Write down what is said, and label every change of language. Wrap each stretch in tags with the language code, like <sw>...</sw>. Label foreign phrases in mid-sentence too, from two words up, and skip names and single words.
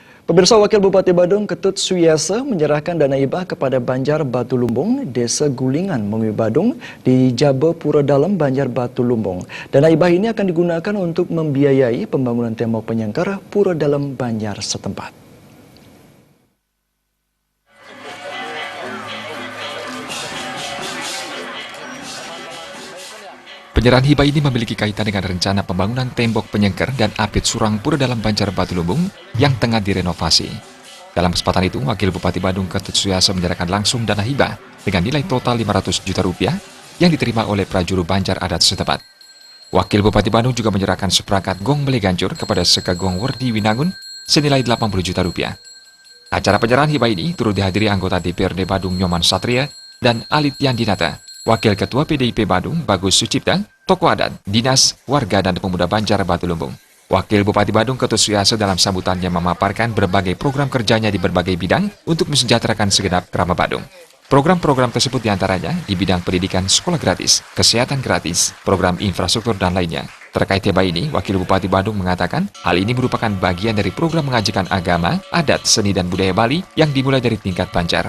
<id>Pemirsa, Wakil Bupati Badung Ketut Suyasa menyerahkan dana hibah kepada Banjar Batu Lumbung, Desa Gulingan, Mengui Badung di Jaba Pura Dalam, Banjar Batu Lumbung. Dana hibah ini akan digunakan untuk membiayai pembangunan tembok penyangkar Pura Dalam Banjar setempat. Penyerahan hibah ini memiliki kaitan dengan rencana pembangunan tembok penyengker dan apit surang Pura Dalam Banjar Batu Lumbung yang tengah direnovasi. Dalam kesempatan itu, Wakil Bupati Badung Ketut Suyasa menyerahkan langsung dana hibah dengan nilai total 500 juta rupiah yang diterima oleh prajuru Banjar adat setempat. Wakil Bupati Badung juga menyerahkan seperangkat gong belegancur kepada Sekagong Werdi Winangun senilai 80 juta rupiah. Acara penyerahan hibah ini turut dihadiri anggota DPRD Badung Nyoman Satria dan Alit Yandinata, Wakil Ketua PDIP Badung Bagus Sucipta, tokoh adat, dinas, warga, dan pemuda Banjar Batu Lumbung. Wakil Bupati Badung Ketut Suyasa dalam sambutannya memaparkan berbagai program kerjanya di berbagai bidang untuk mensejahterakan segenap Krama Badung. Program-program tersebut diantaranya di bidang pendidikan sekolah gratis, kesehatan gratis, program infrastruktur, dan lainnya. Terkait hibah ini, Wakil Bupati Badung mengatakan hal ini merupakan bagian dari program mengajikan agama, adat, seni, dan budaya Bali yang dimulai dari tingkat Banjar.</id>